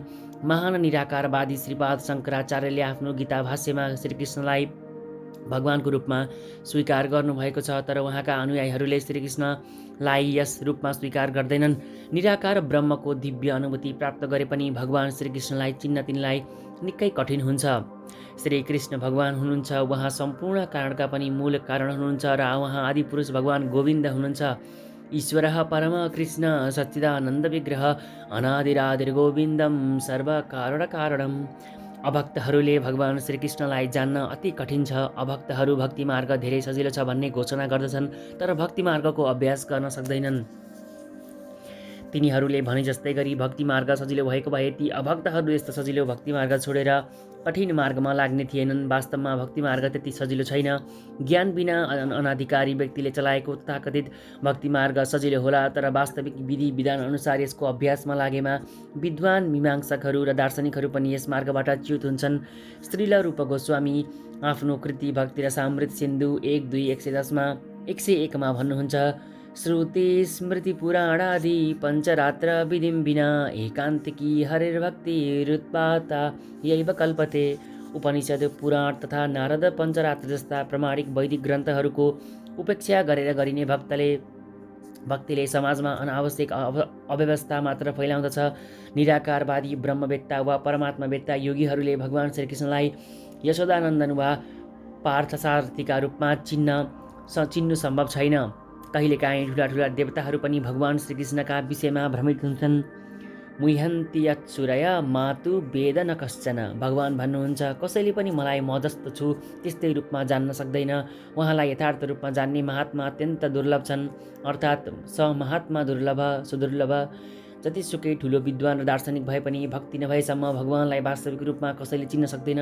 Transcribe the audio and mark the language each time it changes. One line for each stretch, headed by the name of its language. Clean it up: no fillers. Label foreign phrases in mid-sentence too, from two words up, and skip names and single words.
Nepali: महान निराकारवादी श्रीपाद शङ्कराचार्यले आफ्नो गीता भाष्यमा श्रीकृष्णलाई भगवानको रूपमा स्वीकार गर्नुभएको छ, तर उहाँका अनुयायीहरूले श्रीकृष्णलाई यस रूपमा स्वीकार गर्दैनन्। निराकार ब्रह्मको दिव्य अनुभूति प्राप्त गरे पनि भगवान श्रीकृष्णलाई चिन्न तिनलाई निकै कठिन हुन्छ। श्रीकृष्ण भगवान हुनुहुन्छ, उहाँ सम्पूर्ण कारणका पनि मूल कारण हुनुहुन्छ र उहाँ आदिपुरुष भगवान गोविन्द हुनुहुन्छ।
Sanskrit: ईश्वरः परम कृष्ण सच्चिदानन्द विग्रह अनादिरादिर्गोविन्दं सर्वकारणकारणम्।
Nepali: अभक्तहरूले भगवान श्रीकृष्णलाई जान्न अति कठिन छ। अभक्तहरू भक्ति मार्ग धेरै सजिलो छ भन्ने घोषणा गर्दछन्, तर भक्ति मार्गको अभ्यास गर्न सक्दैनन्। तिनीहरूले भने जस्तै गरी भक्ति मार्ग सजिलो भएको भए ती अभक्तहरू यस्तो सजिलो भक्ति मार्ग छोडेर कठिन मार्गमा लाग्ने थिएनन्। वास्तवमा भक्ति मार्ग त्यति सजिलो छैन। ज्ञान बिना अनाधिकारी व्यक्तिले चलाएको तथाकथित भक्ति मार्ग सजिलो होला, तर वास्तविक विधि विधान अनुसार यसको अभ्यासमा लागेमा विद्वान मीमांसकहरू र दार्शनिकहरू पनि यस मार्गबाट च्युत हुन्छन्। श्रील रूप गोस्वामी आफ्नो कृति भक्ति र सामृत सिन्धु 1:2-110 मा भन्नुहुन्छ,
Sanskrit: श्रुति स्मृति पुराणादि पञ्चरात्र विधिं विना एकान्तिकी हरिर्भक्तिरुत्पाता यैव कल्पते।
Nepali: उपनिषद, पुराण तथा नारद पञ्चरात्र जस्ता प्रमाणिक वैदिक ग्रन्थहरूको उपेक्षा गरेर गरिने भक्तिले समाजमा अनावश्यक अव्यवस्था मात्र फैलाउँदछ। निराकारवादी ब्रह्मवेत्ता वा परमात्मावेत्ता योगीहरूले भगवान श्रीकृष्णलाई यशोदानन्दन वा पार्थसारथीका रूपमा चिन्नु सम्भव छैन। कहिलेकाहीँ ठुला देवताहरू पनि भगवान श्रीकृष्णका विषयमा भ्रमित हुन्छन्।
Sanskrit: मुह्यन्ति यत्सुरय मातु वेद न कश्चन।
Nepali: भगवान भन्नुहुन्छ, कसैले पनि मलाई म जस्तो छु त्यस्तै रूपमा जान्न सक्दैन। उहाँलाई यथार्थ रूपमा जान्ने महात्मा अत्यन्त दुर्लभ छन्, अर्थात्
Sanskrit: स महात्मा दुर्लभ सुदुर्लभ।
Nepali: जतिसुकै ठुलो विद्वान र दार्शनिक भए पनि भक्ति नभएसम्म भगवानलाई वास्तविक रूपमा कसैले चिन्न सक्दैन।